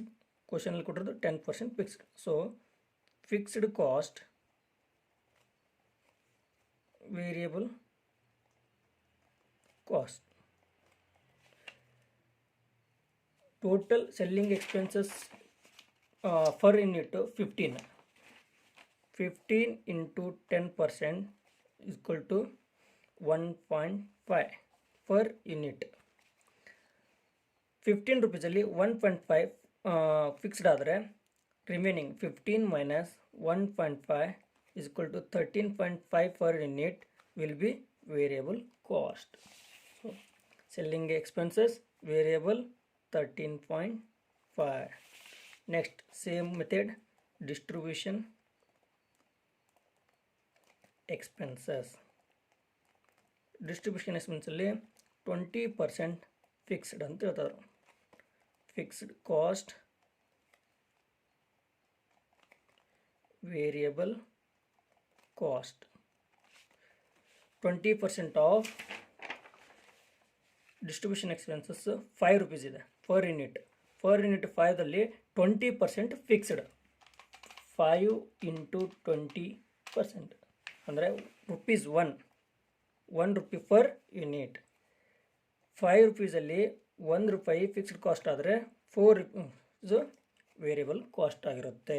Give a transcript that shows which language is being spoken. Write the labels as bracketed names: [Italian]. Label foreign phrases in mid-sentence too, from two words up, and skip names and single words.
[Kannada] ಕ್ವಶನಲ್ಲಿ ಕೊಟ್ಟಿರೋದು 10% ಫಿಕ್ಸ್ಡ್. [English] so fixed cost variable cost. total selling expenses per unit 15 into 10% is equal to 1.5 per unit. 15 rupees [Kannada] ಅಲ್ಲಿ 1.5 ಫಿಕ್ಸ್ಡ್ ಆದರೆ [English] remaining 15 minus 1.5 is equal to 13.5 per unit will be variable cost. So selling expenses variable 13.5. Next, same method, distribution expenses. Distribution expenses [Kannada] ಅಲ್ಲಿ 20% ಫಿಕ್ಸ್ಡ್ ಅಂತ ಹೇಳ್ತಾರೆ. [English] fixed cost variable cost 20% of distribution expenses 5 rupees ಇದೆ per unit. per unit [Kannada] 5ದಲ್ಲಿ 20% ಫಿಕ್ಸ್ಡ್. [English] 5 into 20% ಅಂದರೆ rupees 1 rupee per unit. [Kannada] 5 rupeesಲ್ಲಿ 1 ರೂಪಾಯಿ [English] fixed cost [Kannada] ಆದರೆ 4 rupees [English] variable cost [Kannada] ಆಗಿರುತ್ತೆ.